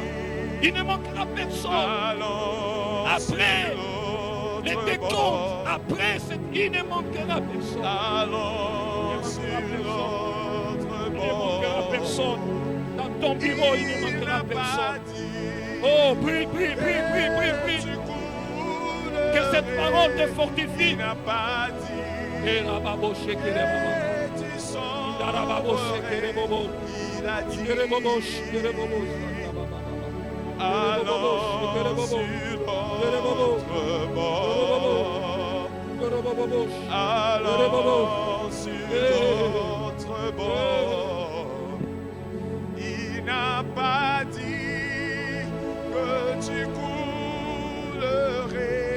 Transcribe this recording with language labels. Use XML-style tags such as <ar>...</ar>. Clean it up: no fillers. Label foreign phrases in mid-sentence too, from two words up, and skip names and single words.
<fr>Il ne manquera personne. Après les décomptes, après il ne manquera personne. Il ne manquera personne. Dans ton bureau, il ne manquera personne. Oh, prie, prie, prie, prie, prie, prie. Que cette parole te fortifie. Et la</fr> <yo>babo shekere babo.</yo> <fr>Il a la</fr> <yo>babo shekere babo. Shekere babo shekere babo.</yo> <fr>Allons sur l'autre bord. Allons sur l'autre bord. Il n'a pas dit que tu coulerais.</fr>